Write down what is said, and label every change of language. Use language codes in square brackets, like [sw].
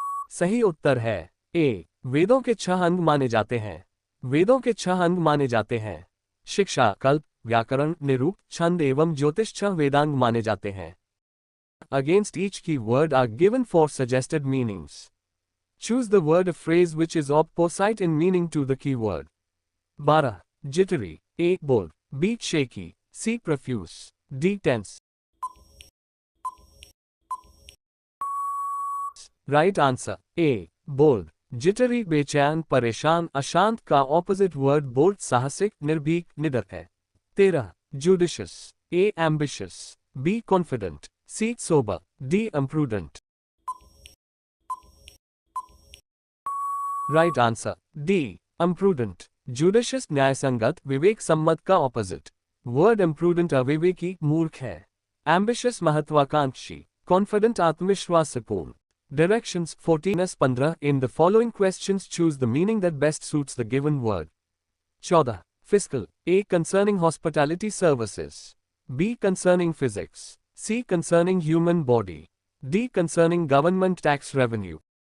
[hi] सही उत्तर है ए. वेदों के 6 अंग माने जाते हैं। वेदों के 6 अंग माने जाते हैं। शिक्षा, कल्प, व्याकरण, निरूक्त, छंद एवं ज्योतिष 6 वेदांग माने जाते हैं। [en] Against each key word are given 4 suggested meanings. Choose the word or phrase which is opposite in meaning to the keyword. 12. Jittery. A. Bold. B. Shaky. C. Profuse. D. Tense. Right answer. A. Bold. [hi] Jittery बेचैन परेशान अशांत का opposite word bold साहसिक निर्भीक निडर है। [en] 13. Judicious. A. Ambitious. B. Confident. C. Sober. D. Imprudent. Right answer. D. Imprudent. [hi] Judicious न्यायसंगत विवेक सम्मत का ऑपोजिट वर्ड imprudent अविवेकी मूर्ख है। Ambitious महत्वाकांक्षी Confident आत्मविश्वासपूर्ण। [en] Directions 14-15 In the following questions choose the meaning that best suits the given word. 14. Fiscal. A. Concerning hospitality services. B. Concerning physics. C. Concerning human body. D. Concerning government tax revenue.